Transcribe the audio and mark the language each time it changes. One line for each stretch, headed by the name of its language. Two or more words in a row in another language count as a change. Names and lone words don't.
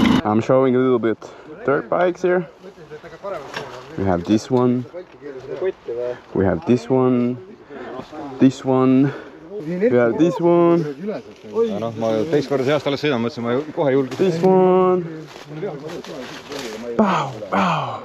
English: I'm showing a little bit dirt bikes here. We have this one. We have this one. This one. We have this one.
Estonian: noh, ma teist korda see aasta alles sõidan, mõtlesin, ma kohe julgesin.
English: This one. Pow, pow.